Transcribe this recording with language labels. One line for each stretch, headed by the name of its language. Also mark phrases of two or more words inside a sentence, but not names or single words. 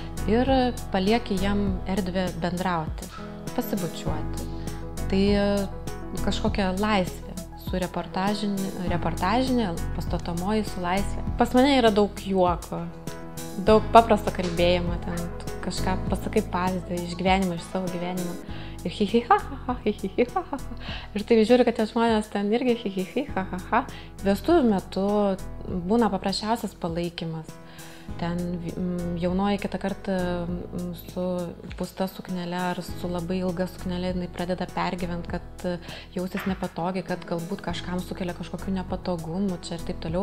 Lithuanian: Ir palieki jam erdvę bendrauti, pasibučiuoti. Tai kažkokia laisvė su reportažinė, pastatomoji su laisvė. Pas mane yra daug juoko, daug paprasto kalbėjimo, ten kažką pasakai pavyzdį iš gyvenimo, iš savo gyvenimo. Ir hi-hi-ha-ha-ha, hi-hi-ha-ha. Ir tai žiūriu, kad tie žmonės ten irgi hi-hi-ha-ha-ha. Vestuvių metu būna paprasčiausias palaikymas. Ten jaunoji kitą kartą su pusta suknele ar su labai ilga suknele jinai pradeda pergyventi, kad jausis nepatogiai, kad galbūt kažkam sukelia kažkokių nepatogumų čia ir taip toliau.